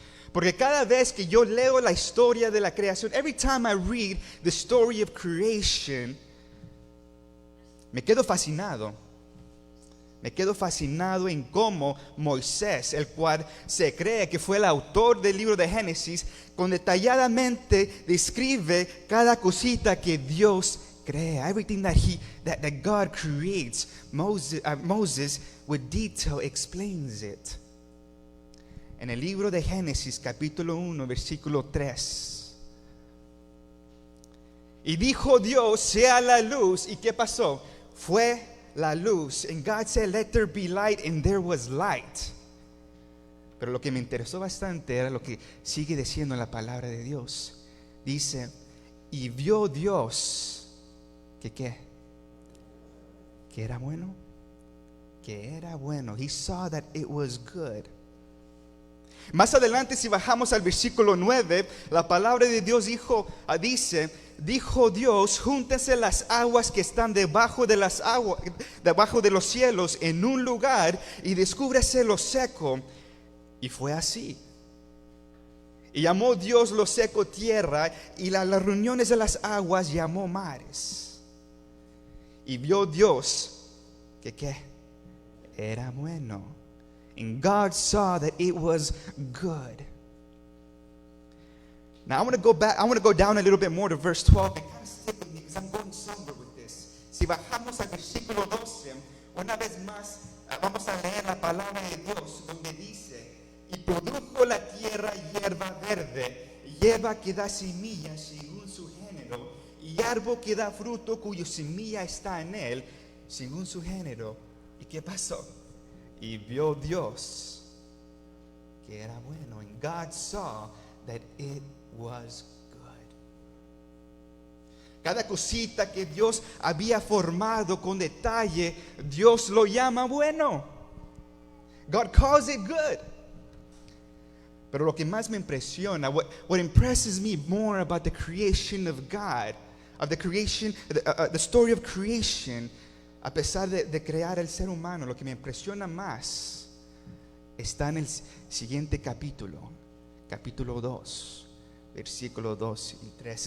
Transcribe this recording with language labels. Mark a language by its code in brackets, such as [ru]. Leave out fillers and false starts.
[es] Porque cada vez que yo leo la historia de la creación, [en] every time I read the story of creation, [es] me quedo fascinado. Me quedo fascinado en cómo Moisés, el cual se cree que fue el autor del libro de Génesis, con detalladamente describe cada cosita que Dios crea. [en] Everything that God creates, Moses with detail explains it. [es] En el libro de Génesis, capítulo 1, versículo 3. Y dijo Dios, sea la luz. ¿Y qué pasó? Fue la luz. [en] And God said, let there be light, and there was light. [es] Pero lo que me interesó bastante era lo que sigue diciendo en la palabra de Dios. Dice, y vio Dios que ¿qué? Que era bueno. Que era bueno. [en] He saw that it was good. [es] Más adelante, si bajamos al versículo 9, la palabra de Dios dice, dijo Dios, júntense las aguas que están debajo de los cielos en un lugar y descúbrese lo seco. Y fue así. Y llamó Dios lo seco tierra, y las reuniones de las aguas llamó mares. Y vio Dios que ¿qué? Era bueno. [en] And God saw that it was good. Now I want to go back. I want to go down a little bit more to verse 12. And kind of stick with me because I'm going somewhere with this. [es] Si bajamos al versículo 12, una vez más vamos a leer la palabra de Dios, donde dice: y produjo la tierra hierba verde, hierba que da semilla según su género, y árbol que da fruto cuya semilla está en él, según su género. ¿Y qué pasó? Y vio Dios que era bueno. [en] And God saw that it was good. [es] Cada cosita que Dios había formado con detalle, Dios lo llama bueno. [en] God calls it good. [es] Pero lo que más me impresiona, [en] what impresses me more about the creation of God, of the creation, the story of creation, [es] a pesar de crear el ser humano, lo que me impresiona más está en el siguiente capítulo, capítulo 2, versículo 2 y 3.